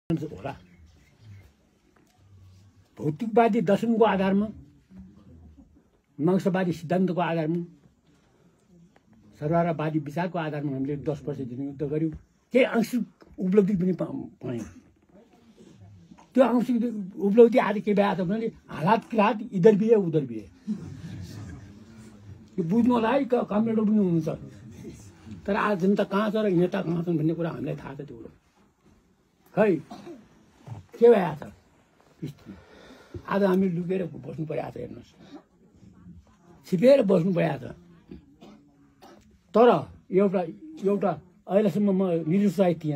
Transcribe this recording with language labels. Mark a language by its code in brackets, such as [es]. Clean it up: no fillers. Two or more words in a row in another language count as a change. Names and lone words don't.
[ne] होला भौतिकवादी दर्शनको आधारमा मार्क्सवादी सिद्धान्तको आधारमा सर्वहारावादी विचारको आधारमा हामीले 10 वर्ष युद्ध गर्यौं। केही आंशिक उपलब्धि पनि पायौं। त्यो आंशिक उपलब्धि आज के भए भने [hi] हालात के हात इधर भी है उधर भी है। [ne] यो बुझ्नु होला है, कम्प्युटर पनि हुन्छ। तर आज जनता कहाँ छ र नेता कहाँ छन् भन्ने कुरा हामीलाई थाहा छ। त्यो खै के भएछ आज हामी लुकेर बस्नु परिरहेको छ। हेर्नुहोस्, छिपेर बस्नु परिरहेको छ। तर एउटा अहिलेसम्म म निरुत्साहित थिएँ।